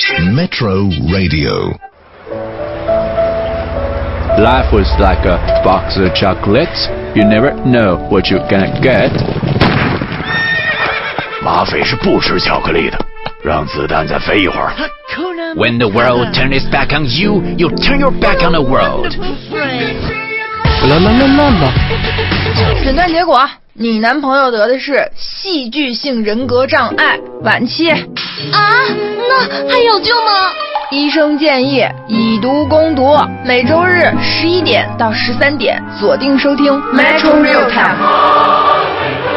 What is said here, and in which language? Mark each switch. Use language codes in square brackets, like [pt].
[en] Metro Radio。 Life was like a box of chocolates. You never know what you're gonna get. [zh] 马匪是不吃巧克力的，让子弹再飞一会儿。 [en] When the world turns its back on you, you turn your back on the world. 啦啦啦啦啦！ [zh] 诊断结果，你男朋友得的是戏剧性人格障碍晚期。啊，那还有救吗？医生建议以毒攻毒，每周日11点到13点锁定收听 Metro Real Time